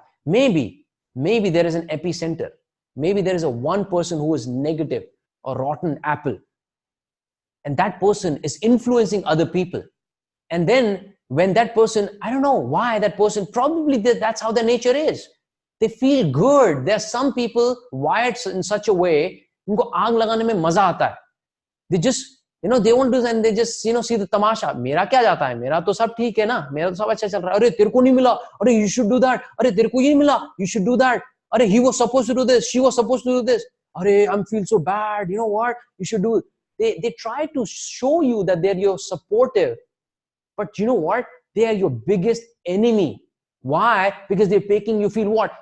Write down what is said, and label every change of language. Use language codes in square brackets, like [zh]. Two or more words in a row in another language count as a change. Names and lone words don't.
[en] Maybe there is an epicenter. Maybe there is a one person who is negative, a rotten apple. And that person is influencing other people. And then when that person, I don't know why that person, probably that's how their nature is. They feel good. There are some people wired in such a way, [hi] उनको आग लगाने में मज़ा आता है. [en] They just, they won't do that and they just, see the tamasha. [hi] मेरा क्या जाता है? मेरा तो सब ठीक है ना. मेरा तो सब अच्छा चल रहा है. अरे, तेरे को नहीं मिला. Arey, [en] you should do that. [hi] अरे, तेरे को ये नहीं मिला. [en] You should do that. Arey, he was supposed to do this. She was supposed to do this. Arey, I feel so bad. You know what? You should do it. They try to show you that they're your supportive. But you know what? They are your biggest enemy. Why? Because they're making you feel what?